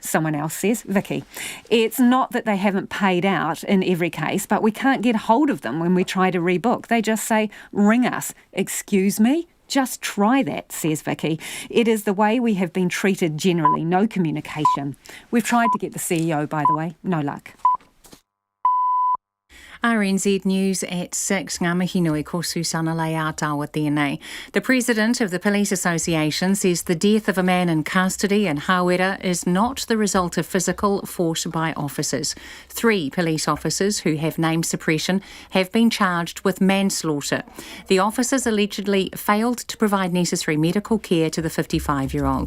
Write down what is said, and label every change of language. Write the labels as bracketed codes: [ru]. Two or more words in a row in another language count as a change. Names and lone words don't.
[en] Someone else says, Vicky. It's not that they haven't paid out in every case, but we can't get hold of them when we try to rebook. They just say, ring us. Excuse me? Just try that, says Vicky. It is the way we have been treated generally, no communication. We've tried to get the CEO, by the way, no luck. RNZ News at 6. [mi] Ngā mihi nui ko Susana Leātawa tēnei. [en] The president of the Police Association says the death of a man in custody in Hawera is not the result of physical force by officers. 3 police officers who have name suppression have been charged with manslaughter. The officers allegedly failed to provide necessary medical care to the 55-year-old.